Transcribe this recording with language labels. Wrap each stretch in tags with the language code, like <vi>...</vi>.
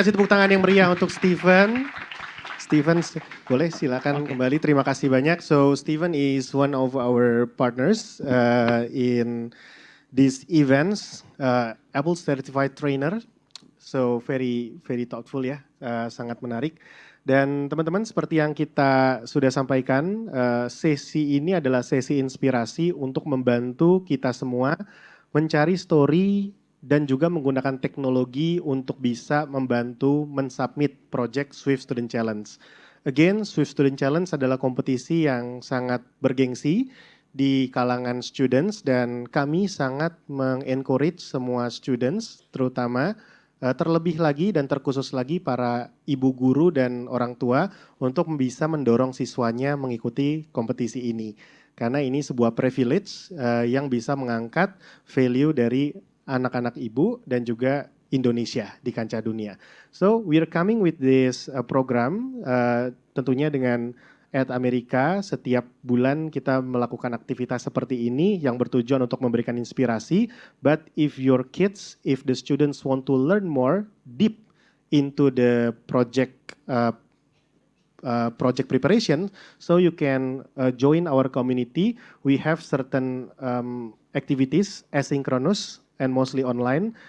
<id>kasih tepuk tangan yang meriah untuk Steven. Steven, boleh silakan</id> <en>Okay.</en> <id>kembali. Terima kasih banyak.</id> <en>So Steven is one of our partners in these events, Apple Certified Trainer. So very very thoughtful</en> <id>ya, sangat menarik. Dan teman-teman seperti yang kita sudah sampaikan, sesi ini adalah sesi inspirasi untuk membantu kita semua mencari story dan juga menggunakan teknologi untuk bisa membantu mensubmit project Swift Student Challenge. Again, Swift Student Challenge adalah kompetisi yang sangat bergengsi di kalangan students, dan kami sangat mengencourage semua students, terutama terlebih lagi dan terkhusus lagi para ibu guru dan orang tua untuk bisa mendorong siswanya mengikuti kompetisi ini. Karena ini sebuah privilege yang bisa mengangkat value dari anak-anak ibu dan juga Indonesia di kancah dunia.</id> <en>So we are coming with this program,</en> <id>tentunya dengan</id> <en>At Amerika.</en> <id>Setiap bulan kita melakukan aktivitas seperti ini yang bertujuan untuk memberikan inspirasi.</id> <en>But if your kids, if the students want to learn more deep into the project project preparation, so you can join our community. We have certain activities asynchronous and mostly online.</en>